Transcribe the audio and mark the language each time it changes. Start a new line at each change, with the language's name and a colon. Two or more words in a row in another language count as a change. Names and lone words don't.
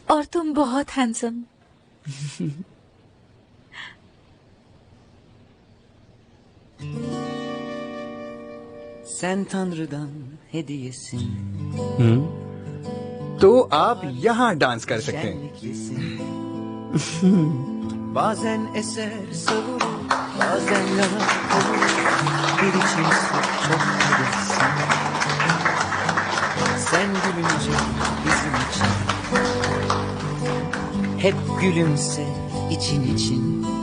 Hindi: और तुम बहुत हैंडसम।
Turkish: Sen Tanrı'dan hediyesin.
Hindi: तो आप यहाँ डांस कर सकते हैं।
Turkish: Bazen eser savurur, bazen yanar kavurur. Bir içimsin çok kadırsın. Sen gülünce bizim için. Hep gülümse için için.